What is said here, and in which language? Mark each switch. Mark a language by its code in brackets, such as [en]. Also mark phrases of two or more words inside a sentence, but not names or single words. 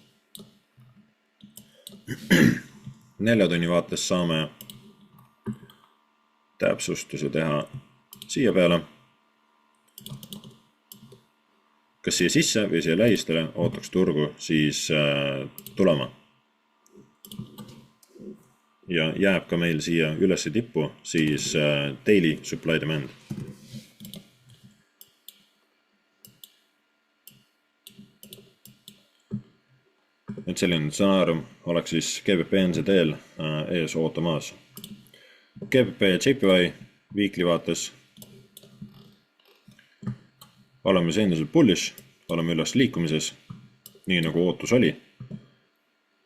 [et] 4 tunni vaates saame täpsustuse teha siia peale. Kas siia sisse või siia lähistele ootaks turgu siis tulema. Ja jääb ka meil siia ülesse tippu siis [en] daily supply demand. [et] Et selline stsenaarium oleks siis GBP NZD-l ees ootamas. GBP ja JPY weekly vaates oleme endiselt bullish, oleme üles liikumises, nii nagu ootus oli.